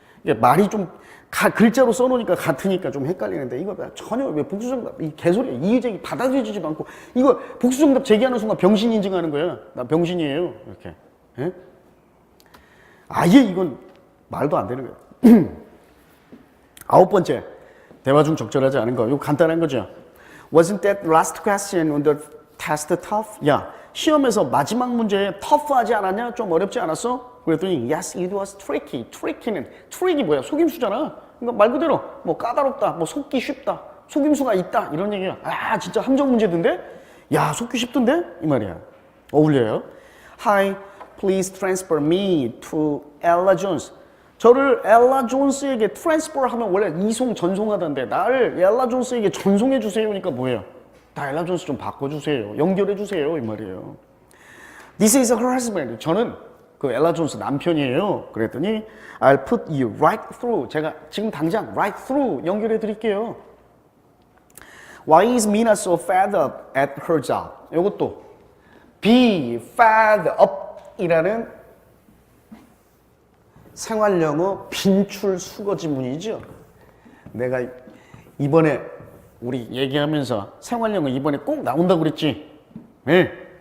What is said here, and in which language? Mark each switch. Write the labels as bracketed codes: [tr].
[ko] 이게 말이 좀 글자로 써놓으니까 같으니까 좀 헷갈리는데 이거 전혀 왜 복수정답 이 개소리야. 이의제기 받아들여지지도 않고 이거 복수정답 제기하는 순간 병신 인증하는 거야. 나 병신이에요. 이렇게. 예? 아예 이건 말도 안 되는 거예요. 아홉 번째 대화 중 적절하지 않은 거. 이거 간단한 거죠. [en] Wasn't that last question on the test tough? [ko] 야 시험에서 마지막 문제 tough하지 않았냐? 좀 어렵지 않았어? 그랬더니 [en] yes, it was tricky. [ko] tricky는 트릭이 뭐야? 속임수잖아. 그러니까 말 그대로 뭐 까다롭다, 뭐 속기 쉽다, 속임수가 있다 이런 얘기야. 아 진짜 함정 문제던데? 야 속기 쉽던데? 이 말이야. 어울려요. [en] Hi, please transfer me to Ella Jones. [ko] 저를 엘라 존스에게 트랜스퍼 하면 원래 이송 전송하던데 나를 엘라 존스에게 전송해 주세요니까 뭐예요? 나 엘라 존스 좀 바꿔주세요. 연결해 주세요 이 말이에요. [en] This is her husband. [ko] 저는 그 엘라 존스 남편이에요. 그랬더니 [en] I'll put you right through. [ko] 제가 지금 당장 [en] right through [ko] 연결해 드릴게요. [en] Why is Mina so fed up at her job? [ko] 이것도 be fed up 이라는 생활영어 빈출 수거 지문이죠. 내가 이번에 우리 얘기하면서 생활영어 이번에 꼭 나온다고 그랬지. 네.